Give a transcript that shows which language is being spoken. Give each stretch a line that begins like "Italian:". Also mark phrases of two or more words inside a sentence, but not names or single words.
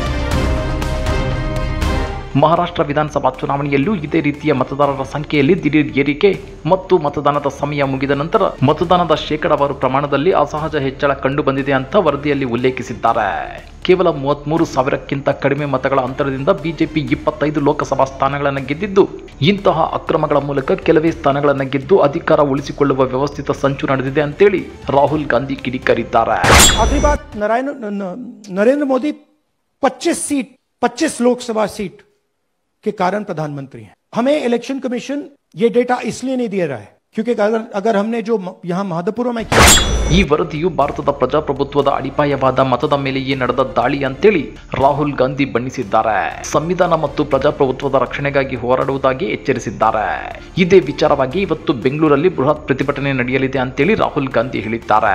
Kannada: ಮಹಾರಾಷ್ಟ್ರ ವಿಧಾನಸಭಾ ಚುನಾವಣೆಯಲ್ಲೂ ಇದೇ ರೀತಿಯ ಮತದಾರರ ಸಂಖ್ಯೆಯಲ್ಲಿ ದಿಢೀರ್ ಏರಿಕೆ ಮತ್ತು ಮತದಾನದ ಸಮಯ ಮುಗಿದ ನಂತರ ಮತದಾನದ ಶೇಕಡಾವಾರು ಪ್ರಮಾಣದಲ್ಲಿ ಅಸಹಜ ಹೆಚ್ಚಳ ಕಂಡು ಬಂದಿದೆ ಅಂತ ವರದಿಯಲ್ಲಿ ಉಲ್ಲೇಖಿಸಿದ್ದಾರೆ. ಕೇವಲ 33,000ಕ್ಕಿಂತ ಕಡಿಮೆ ಮತಗಳ ಅಂತರದಿಂದ ಬಿಜೆಪಿ 25 ಲೋಕಸಭಾ ಸ್ಥಾನಗಳನ್ನು ಗೆದ್ದಿದ್ದು, ಇಂತಹ ಅಕ್ರಮಗಳ ಮೂಲಕ ಕೆಲವೇ ಸ್ಥಾನಗಳನ್ನು ಗೆದ್ದು ಅಧಿಕಾರ ಉಳಿಸಿಕೊಳ್ಳುವ ವ್ಯವಸ್ಥಿತ ಸಂಚು ನಡೆದಿದೆ ಅಂತೇಳಿ ರಾಹುಲ್ ಗಾಂಧಿ ಕಿಡಿಕಾರಿದ್ದಾರೆ.
Hindi: आखिरी बात, नरेंद्र मोदी 25 लोकसभा सीट के कारण प्रधानमंत्री हैं. हमें
English: election commission
Hindi: ये डेटा इसलिए नहीं दे रहा है क्योंकि अगर हमने जो यहाँ महादपुर में किया.
Kannada: ಈ ವರದಿಯು ಭಾರತದ ಪ್ರಜಾಪ್ರಭುತ್ವದ ಅಡಿಪಾಯವಾದ ಮತದ ಮೇಲೆಯೇ ನಡೆದ ದಾಳಿ ಅಂತೇಳಿ ರಾಹುಲ್ ಗಾಂಧಿ ಬಣ್ಣಿಸಿದ್ದಾರೆ. ಸಂವಿಧಾನ ಮತ್ತು ಪ್ರಜಾಪ್ರಭುತ್ವದ ರಕ್ಷಣೆಗಾಗಿ ಹೋರಾಡುವುದಾಗಿ ಎಚ್ಚರಿಸಿದ್ದಾರೆ. ಇದೇ ವಿಚಾರವಾಗಿ ಇವತ್ತು ಬೆಂಗಳೂರಲ್ಲಿ ಬೃಹತ್ ಪ್ರತಿಭಟನೆ ನಡೆಯಲಿದೆ ಅಂತೇಳಿ ರಾಹುಲ್ ಗಾಂಧಿ ಹೇಳಿದ್ದಾರೆ.